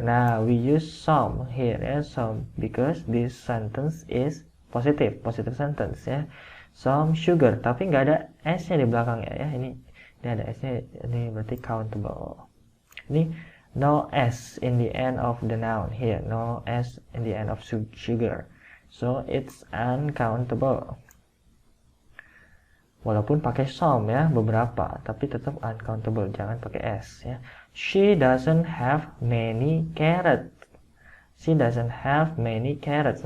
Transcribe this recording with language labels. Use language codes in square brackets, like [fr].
[en] Nah, we use some here [id] ya, [en] some, because this sentence is positive sentence ya. [id] Some sugar, tapi nggak ada s-nya di belakangnya ya. Ini ada s-nya, ini berarti countable. [en] Ini no s in the end of the noun here, no s in the end of sugar, so it's uncountable. [id] Walaupun pakai some ya, beberapa, tapi tetap uncountable, jangan pakai s ya. [en] She doesn't have many carrots. She doesn't have many carrots.